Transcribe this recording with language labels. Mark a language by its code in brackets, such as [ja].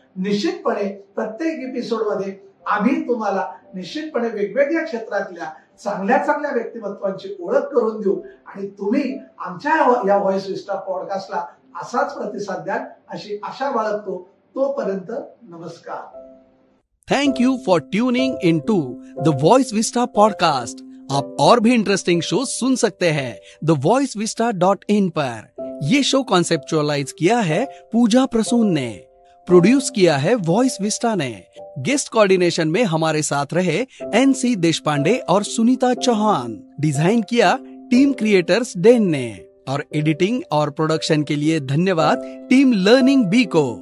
[mr] निश्चितपणे प्रत्येक एपिसोड मध्ये आम्ही तुम्हाला निश्चितपणे वेगवेगळ्या क्षेत्रातल्या चांगल्या चांगल्या व्यक्तिमत्वांची ओळख करून देऊ आणि तुम्ही आमच्या या व्हॉइस विस्टा पॉडकास्टला असाच प्रतिसाद द्याल अशी आशा बाळगतो. तोपर्यंत नमस्कार. [en] Thank you for tuning in to the Voice Vista podcast. [hi] आप और भी इंटरेस्टिंग शो सुन सकते हैं thevoicevista.in पर. ये शो कॉन्सेप्चुअलाइज किया है पूजा प्रसून ने, प्रोड्यूस किया है वॉइस विस्टा ने. गेस्ट कोऑर्डिनेशन में हमारे साथ रहे NC देशपांडे और सुनीता चौहान. डिजाइन किया टीम क्रिएटर्स डेन ने और एडिटिंग और प्रोडक्शन के लिए धन्यवाद टीम लर्निंग बी को.